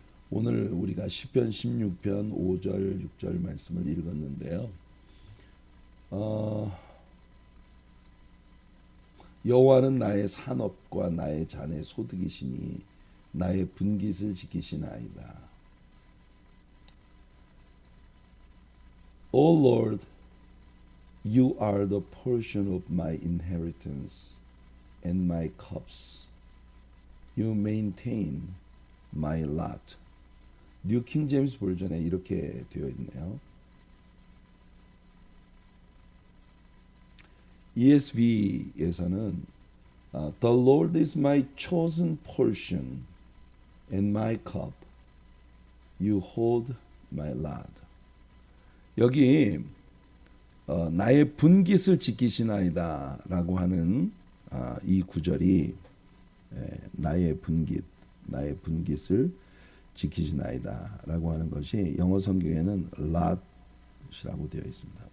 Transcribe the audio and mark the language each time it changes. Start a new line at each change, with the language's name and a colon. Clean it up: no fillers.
Korean: 오늘 우리가 시편 16편 5절 6절 말씀을 읽었는데요. 여호와는 나의 산업과 나의 잔의 소득이시니 나의 분깃을 지키시나이다.
English: O Lord, you are the portion of my inheritance and my cups. You maintain my lot.
Korean: 뉴 킹 제임스 버전에 이렇게 되어 있네요. ESV에서는
English: The Lord is my chosen portion and my cup. You hold my lot.
Korean: 여기 나의 분깃을 지키시나이다 라고 하는 이 구절이 나의 분깃을 지키시나이다 라고 하는 것이 영어 성경에는 lot이라고 되어 있습니다.